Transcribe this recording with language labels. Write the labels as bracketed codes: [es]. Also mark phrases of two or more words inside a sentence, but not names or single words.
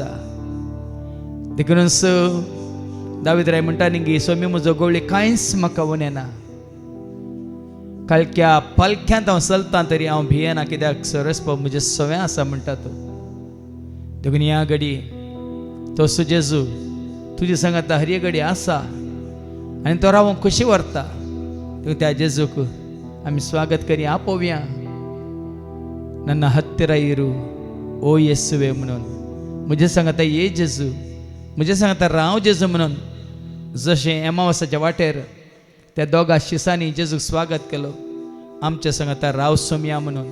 [kok] देखूनच दावीद राय म्हणटा न्ही की सोमी म्हजो गवळी कांयच म्हाका उणेना, कालक्या पालख्यांत हांव चलतां तरी हांव भियेना, कित्याक सरस्प म्हजें सवें आसा म्हणटा तो. देखून ह्या घडी तो जेजू तुजी सांगात हर एक घडी आसा आनी तो रावूंक खुशी व्हरता. देखून त्या जेजूक आमी स्वागत करी, आपोवया. [kn] ನನ್ನ ಹತ್ತಿರ ಇರು ಓ ಯೇಸುವೆ [kok] म्हणून, मुझे सांगता ये जेजू, मुझे सांगता राव जेजू म्हणून. जशें एमावसाच्या वाटेर त्या दोगा शिसांनी जेजूक स्वागत केलो, आमच्या सांगता राव सोमया म्हणून.